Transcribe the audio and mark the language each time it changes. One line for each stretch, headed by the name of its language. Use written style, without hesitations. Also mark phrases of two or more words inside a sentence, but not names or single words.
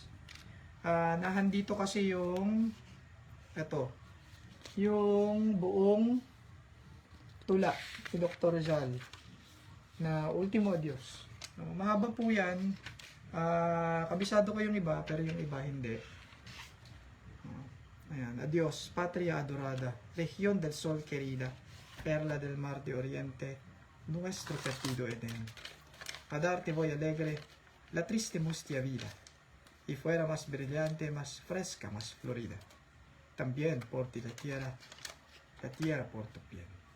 Filipino: Nahandito kasi yung yung buong tula ni Dr. Rizal na Ultimo Adios. Mahaba po yan. Kabisado ko yung iba, pero yung iba hindi. Ayan.
Spanish: Adios, Patria Adorada, Región del Sol Querida, Perla del Mar de Oriente, Nuestro Perdido Eden. A darte voy alegre la triste mustia vida, y fuera más brillante, más fresca, más florida. También por ti la tierra por tu piel.